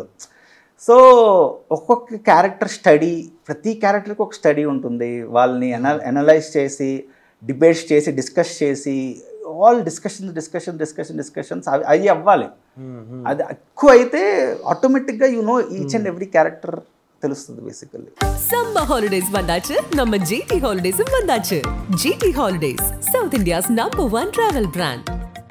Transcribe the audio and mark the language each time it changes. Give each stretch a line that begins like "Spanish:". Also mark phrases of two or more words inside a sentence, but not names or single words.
Telugu: సో ఒక్కొక్క
English: character study,
Telugu: ప్రతి క్యారెక్టర్కి ఒక స్టడీ ఉంటుంది. వాళ్ళని అనలైజ్ చేసి, డిబేట్స్ చేసి, డిస్కస్ చేసి,
English: all discussions
Telugu: అవి అవ్వాలి. అది ఎక్కువ అయితే ఆటోమేటిక్గా
English: you know each and every character
Telugu: తెలుస్తుంది బేసికల్లీ.
English: summer holidays
Tamil: வந்தாச்சு, நம்ம GT ஹாலிடேஸும் வந்தாச்சு.
English: GT Holidays, South India's number 1 travel brand.